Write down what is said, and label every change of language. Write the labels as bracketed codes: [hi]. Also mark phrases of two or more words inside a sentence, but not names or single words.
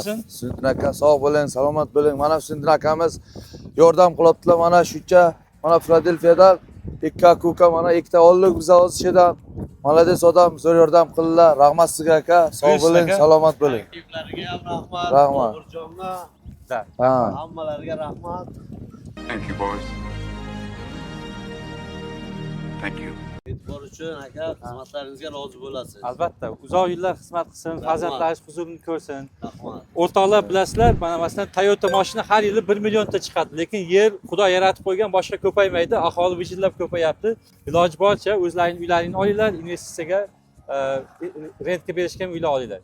[uz] Sindin aka sog' bo'ling, salomat bo'ling. Mana Sindin akamiz yordam qilyaptilar. Mana shuncha, mana Filadelfiyada ikki aka-uka mana ikkita oldik biz o'zishidan. Malades odam zo'r yordam qildilar. Rahmat sizga aka. Sog' bo'ling, salomat bo'ling. Ekiplarga ham rahmat. Rahmat. Boburjonga, Ha. hammalariga rahmat. [en] Thank you, boys. Thank you. [uz] E'tibor uchun aka, xizmatlaringizga rozi bo'lasiz. Albatta, uzoq yillar xizmat qilsin, farzandlaringiz huzurini ko'rsin. Rahmat. O'rtoqlar bilasizlar, mana masalan Toyota mashina har yili 1 millionta chiqadi, lekin yer Xudo yaratib qo'ygan boshqa ko'paymaydi, aholi vijillab ko'payapti. Iloji boricha o'zlaringiz uylaringni olinglar, investitsiyaga rentga berishga ham uylar olinglar.